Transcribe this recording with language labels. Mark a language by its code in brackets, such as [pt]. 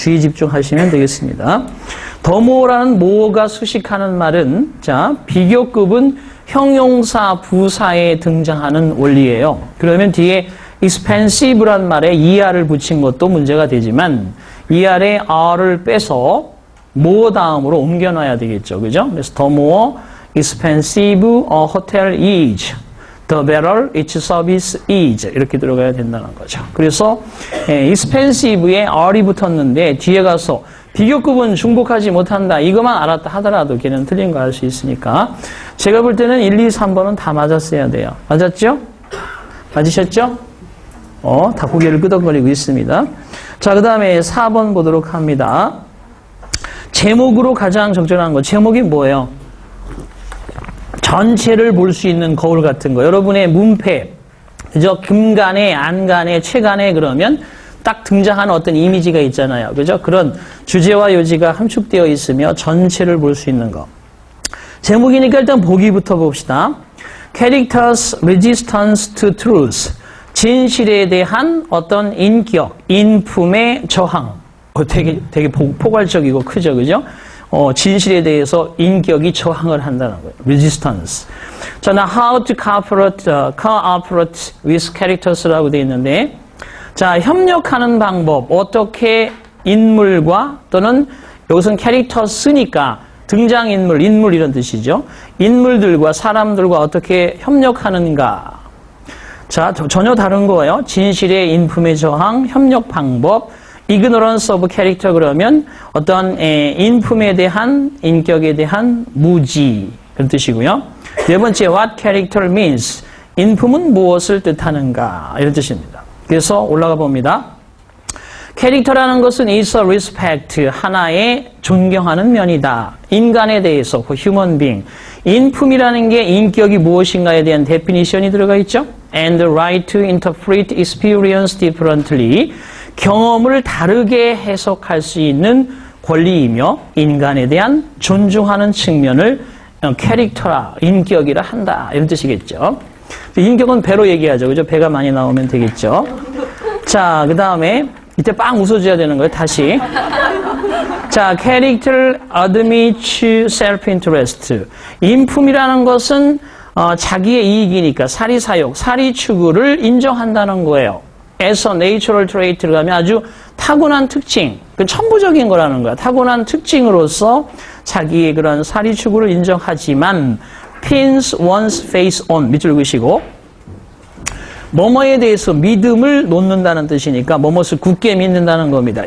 [ko] 주의 집중하시면 되겠습니다. the more라는 more가 수식하는 말은 자, 비교급은 형용사 부사에 등장하는 원리예요. 그러면 뒤에 expensive란 말에 er를 붙인 것도 문제가 되지만 er에 r를 빼서 more 다음으로 옮겨놔야 되겠죠. 그죠? [en] 그래서 the more expensive a hotel is, the better its service is. [ko] 이렇게 들어가야 된다는 거죠. 그래서 expensive에 r이 붙었는데 뒤에 가서 비교급은 중복하지 못한다. 이것만 알았다 하더라도 걔는 틀린 거 알 수 있으니까 제가 볼 때는 1, 2, 3번은 다 맞았어야 돼요. 맞았죠? 맞으셨죠? 다 고개를 끄덕거리고 있습니다. 자, 그 다음에 4번 보도록 합니다. 제목으로 가장 적절한 거. 제목이 뭐예요? 전체를 볼 수 있는 거울 같은 거. 여러분의 문패, 그죠? 금간에, 안간에, 채간에 그러면 딱 등장하는 어떤 이미지가 있잖아요. 그죠? 그런 주제와 요지가 함축되어 있으며 전체를 볼 수 있는 거. 제목이니까 일단 보기부터 봅시다. [en] Characters resistance to truth. [ko] 진실에 대한 어떤 인격, 인품의 저항. 되게 포괄적이고 크죠, 그죠? 진실에 대해서 인격이 저항을 한다는 거예요. [en] resistance. [ko] 자, 나 [en] how to cooperate with characters [ko] 라고 되어 있는데, 자, 협력하는 방법, 어떻게 인물과 또는 여기서는 characters니까 등장인물, 인물 이런 뜻이죠. 인물들과 사람들과 어떻게 협력하는가. 자, 전혀 다른 거예요. 진실의 인품의 저항, 협력 방법, [en] ignorance of character [ko] 그러면 어떤 인품에 대한, 인격에 대한 무지 그런 뜻이고요. [en] 네 번째, what character means. [ko] 인품은 무엇을 뜻하는가 이런 뜻입니다. 그래서 올라가 봅니다. 캐릭터라는 것은 [en] is a respect, [ko] 하나의 존경하는 면이다. 인간에 대해서, [en] human being. [ko] 인품이라는 게 인격이 무엇인가에 대한 데피니션이 들어가 있죠. [en] And the right to interpret experience differently. [ko] 경험을 다르게 해석할 수 있는 권리이며 인간에 대한 존중하는 측면을 캐릭터라, 인격이라 한다. 이런 뜻이겠죠. 인격은 배로 얘기하죠. 그죠? 배가 많이 나오면 되겠죠. 자, 그 다음에 이때 빵 웃어줘야 되는 거예요. 다시. [en] 자, character admits self-interest. [ko] 인품이라는 것은 자기의 이익이니까 사리사욕, 사리추구를 인정한다는 거예요. [en] as a natural trait [ko] 를 가면 아주 타고난 특징, 그 천부적인 거라는 거야. 타고난 특징으로서 자기의 그런 사리추구를 인정하지만 [en] pins one's faith on, [ko] 밑줄 그시고 뭐뭐에 대해서 믿음을 놓는다는 뜻이니까 뭐뭇을 굳게 믿는다는 겁니다.